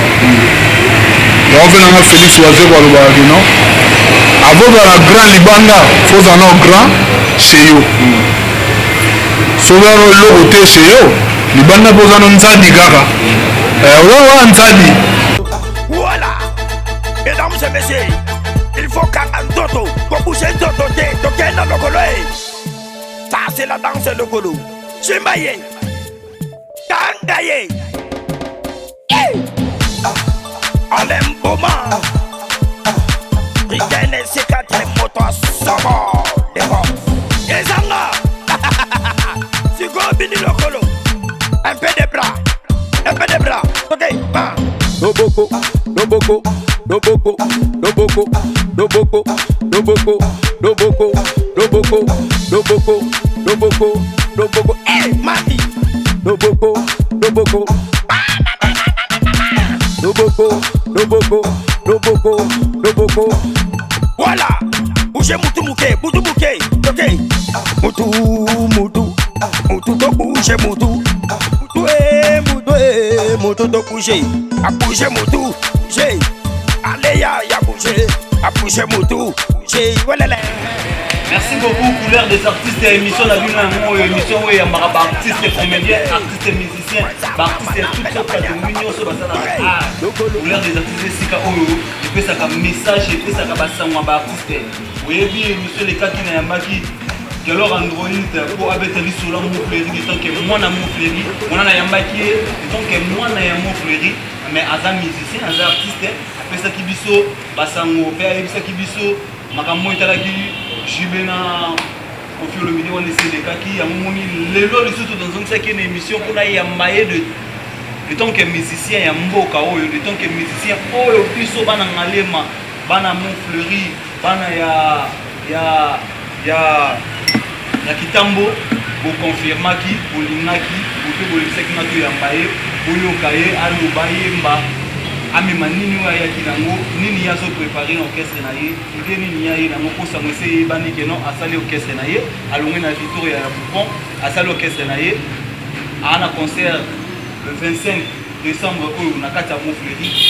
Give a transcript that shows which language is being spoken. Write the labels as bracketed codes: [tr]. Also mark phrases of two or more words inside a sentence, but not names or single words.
[ln] Mm. Yango mpe nanga Félix Wazeko alobaka [fr] ke non? [ln] Avant ozala grand libanda, faut ozala na [fr] grand chez [ln] yo. Mm. Soki eloko te chez yo, libanda mpo oza na nzadi kaka. Eh, oza wana nzadi. [fr] Voilà. Mesdames et messieurs, il faut qu'à nzoto, qu'on bouge [ln] nzoto te, tokenda lokolo, eh. [fr] Ça, c'est la danse lokolo. [ln] Simba ye. Tanga ye. Eh. [fr] Alain Boma. [ln] Brigade C quatre, moto a sobo. Devant. Ezanga. Sigo bini lokolo. [fr] Un peu de bras. Un peu de bras. Ok, va. [ln] Loboko, loboko, loboko, loboko, loboko, loboko, loboko, loboko, loboko. Loboko, loboko, eh, Mati. Loboko, loboko. Loboko, loboko, loboko, loboko. [fr] Voilà. Bougez [ln] mutu muke, mutu muke. Ok. Mutu, mutu. Mutu [fr] to bouge [ln] mutu. [fr] Mutu, eh, mutu, eh, mutu to Bouger, à bouger mon tout, bouger. Allez, ya, ya, bouger, à bouger mon tout, bouger. Voilà, là. Merci beaucoup, couleur des artistes, émission la vie, la émission, émission, oui, [ln] ya, mara, ba, [fr] artiste, comédien, artiste, musicien, ba, artiste, tout ça, pas de mignon, ça, bah, ça, là, ah, couleur des artistes, c'est ça, oh, et puis ça, comme message, et puis ça, comme ça, on va, artiste. [ln] Oyebi ye, monsieur Lekaki na yambaki, que alors Android, po abeta biso la Mo Fleuri, [fr] en tant que [ln] mwana Mo Fleuri, mwana na yambaki ye, [fr] en tant que [ln] mwana ya Mo Fleuri, [fr] mais aza musicien, [ln] aza artiste, apesaki biso basango, pe ayebisaki biso makambo etalaki Jibe na Koffi Olomide wana eselekaki, yango moni lelo lisusu tozongisaki na émission [fr] mpona yamba ye de, de tant que musicien [ln] ya mboka oyo, [fr] de tant que musicien [ln] oyo biso bana Ngalema, bana Mo Fleuri, Bana ya, ya, ya, ya Kitambo, bokonfirmaki, bolingaki, bope bolekisaki nga toyamba ye, boyoka ye, aloba, yemba, amema nini oyo ayaki nango, nini ye azoprepare [fr] na orchestre na ye, [ln] ide nini ye aye nango, mposa mo ese eyebani ke non, asali orchestre na ye, alongwe na Victoria ya Bourbon, asali orchestre na ye, aa na concert [fr] le vingt-cinq décembre [ln] oyo na kati ya Montfleury.